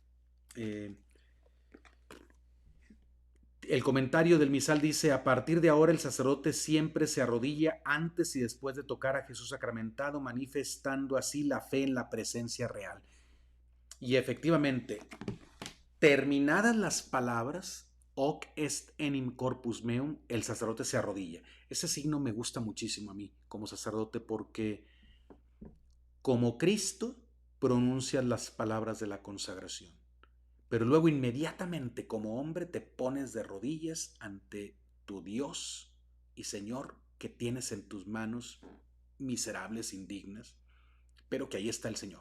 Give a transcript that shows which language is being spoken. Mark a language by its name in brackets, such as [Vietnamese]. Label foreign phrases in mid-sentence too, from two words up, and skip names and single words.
[Spanish] El comentario del misal dice, a partir de ahora el sacerdote siempre se arrodilla antes y después de tocar a Jesús sacramentado, manifestando así la fe en la presencia real. Y efectivamente, terminadas las palabras, [Latin] hoc est enim corpus meum, [Spanish] el sacerdote se arrodilla. Ese signo me gusta muchísimo a mí como sacerdote porque como Cristo pronuncias las palabras de la consagración, pero luego inmediatamente como hombre te pones de rodillas ante tu Dios y Señor que tienes en tus manos miserables, indignas, pero que ahí está el Señor.